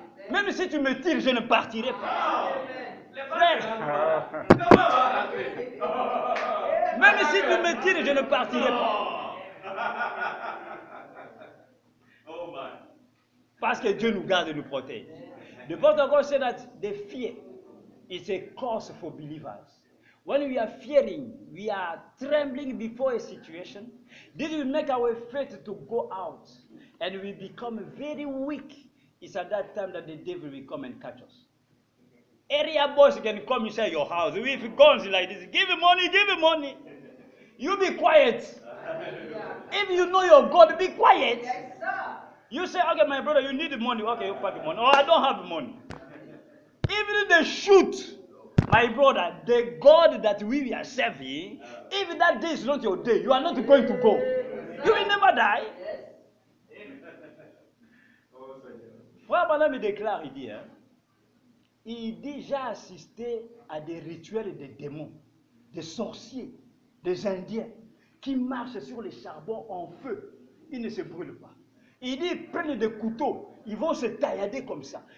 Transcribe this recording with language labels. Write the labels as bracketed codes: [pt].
[fr] Même si tu me tires, je ne partirai pas. Frère, même si tu me tires, je ne partirai pas. Parce que Dieu nous garde et nous protège. [en] The Bible of God said that the fear is a cause for believers. When we are fearing, we are trembling before a situation. This will make our faith to go out. And we become very weak. It's at that time that the devil will come and catch us. Area boys can come inside your house with guns like this. Give him money, give him money. You be quiet. If you know your God, be quiet. You say, okay, my brother, you need money. Okay, you pack the money. Oh, I don't have money. Even if they shoot, my brother, the God that we are serving, if that day is not your day, you are not going to go. You will never die. [fr] Frère Branham déclare, il dit, j'ai assisté à des rituels des démons, des sorciers, des Indiens, qui marchent sur les charbons en feu. Ils ne se brûlent pas. Il dit, ils prennent des couteaux, ils vont se taillader comme ça.